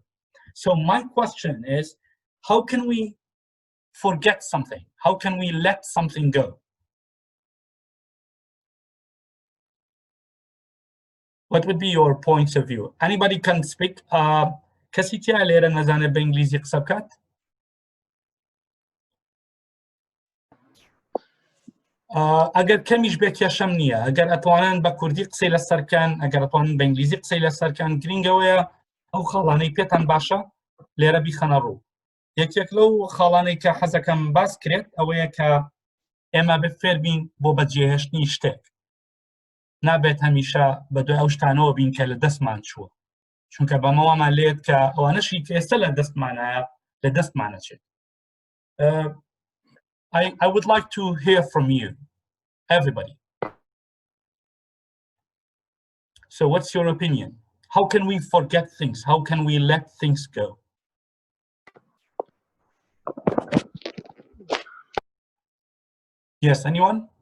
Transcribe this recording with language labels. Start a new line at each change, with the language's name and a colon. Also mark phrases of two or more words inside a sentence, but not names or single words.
English: So my question is, how can we forget something? How can we let something go? What would be your points of view? Anybody can speak.
Central Kurdish: کسی تیا لێرە نەزانێت بە ئینگلیزی قسە بکات؟ ئەگەر کەمیش بێت کێشەم نییە. ئەگەر ئەتوانن بە کوردی قسەی لەسەر بکەن، ئەگەر ئەتوانن بە ئینگلیزی قسەی لەسەر بکەن، گرنگەوەیە ئەو خاڵانەی پێتان باشە لێرە بیخەنە ڕوو. یەکێک لەو خاڵانەی کە حەزەکەم باس کرێت ئەوەیە کە ئێمە بفێر بین بۆ بەجێهێشتنی شتێک. نابێت هەمیشە بە دوای ئەو شتانەوە بین کە لە دەستمان چووە، چونکە بەمەوەمان لێت کە ئەوانەشی کە ئێستا لە دەستمانایە لە دەستمانەچێت.
English: I would like to hear from you, everybody. So what's your opinion? How can we forget things? How can we let things go? Yes, anyone?